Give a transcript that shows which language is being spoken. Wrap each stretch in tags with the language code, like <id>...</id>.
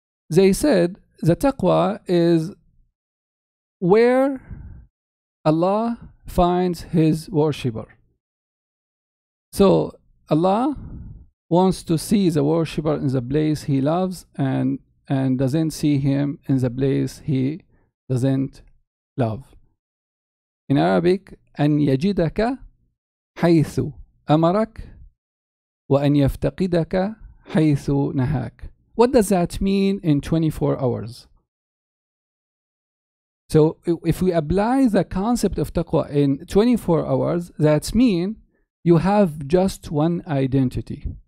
<en>They said the taqwa is where Allah finds his worshipper. So Allah wants to see the worshipper in the place he loves and doesn't see him in the place he doesn't love. In Arabic,</en> <ar>أن يجدك حيث أمرك وأن يفتقدك حيث نهاك.</ar> <en>What does that mean in 24 hours? So if we apply the concept of taqwa in 24 hours, that means you have just one identity.</en>